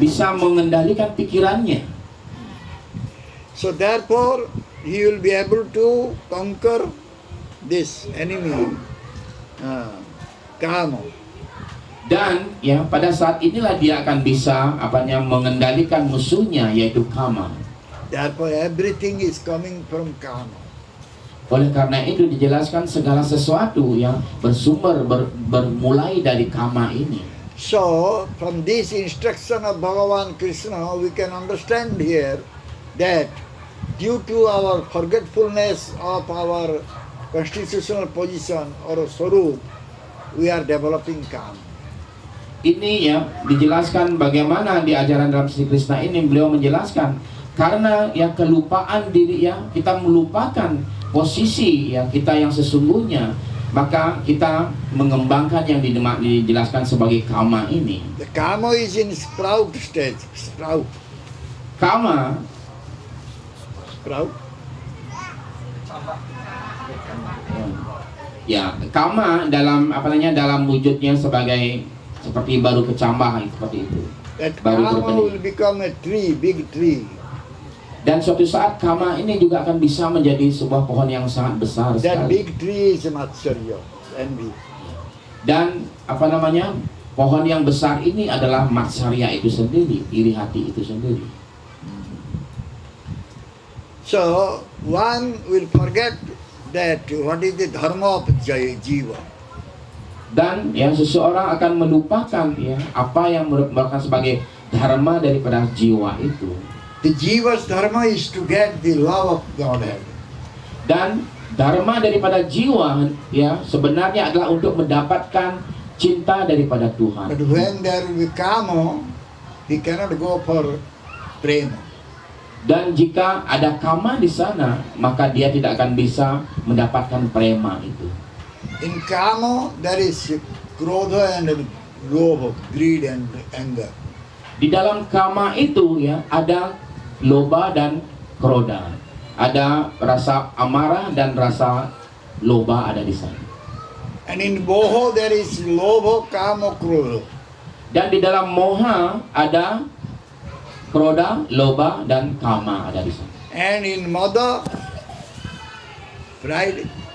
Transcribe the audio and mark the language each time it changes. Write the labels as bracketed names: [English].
[Indonesian] bisa mengendalikan pikirannya. [English] So therefore, he will be able to conquer this enemy, kama. [Indonesian] Dan pada saat inilah dia akan bisa mengendalikan musuhnya, yaitu kama. [English] Therefore, everything is coming from kama. [Indonesian] Oleh karena itu dijelaskan segala sesuatu yang bermulai dari kama ini. [English] So, from this instruction of Bhagavan Krishna, we can understand here that due to our forgetfulness of our constitutional position or swarup, we are developing kama. [Indonesian] Ini dijelaskan bagaimana di ajaran dalam Sri Krishna ini beliau menjelaskan karena kelupaan diri kita melupakan posisi kita yang sesungguhnya, maka kita mengembangkan yang dijelaskan sebagai kama ini. [English] The kama is in sprout stage. Sprout. [Indonesian] Kama kama dalam wujudnya sebagai seperti baru kecambah seperti itu. [English] That [Indonesian] Baru kama berbenih. [English] will become a tree, big tree. [Indonesian] Dan suatu saat kama ini juga akan bisa menjadi sebuah pohon yang sangat besar [English] That [Indonesian] sekali. [English] big tree is Matsarya, envy. [Indonesian] Dan pohon yang besar ini adalah matsarya itu sendiri, iri hati itu sendiri. [English] So one will forget that what is the dharma of jiva. [Indonesian] Dan seseorang akan melupakan apa yang merupakan sebagai dharma daripada jiwa itu. [English] The jiva's dharma is to get the love of Godhead. [Indonesian] Dan dharma daripada jiwa sebenarnya adalah untuk mendapatkan cinta daripada Tuhan. [English] But when there will be kama, he cannot go for prema. [Indonesian] Dan jika ada kama di sana, maka dia tidak akan bisa mendapatkan prema itu. [English] In kama, there is krodha and lobha, greed and anger. [Indonesian] Di dalam kama itu ada loba dan kroda. Ada rasa amarah dan rasa loba ada di sana. [English] And in moha, there is lobha, kama, krodha. [Indonesian] Dan di dalam moha ada kroda, loba dan kama ada di sana. [English] And in mada, pride,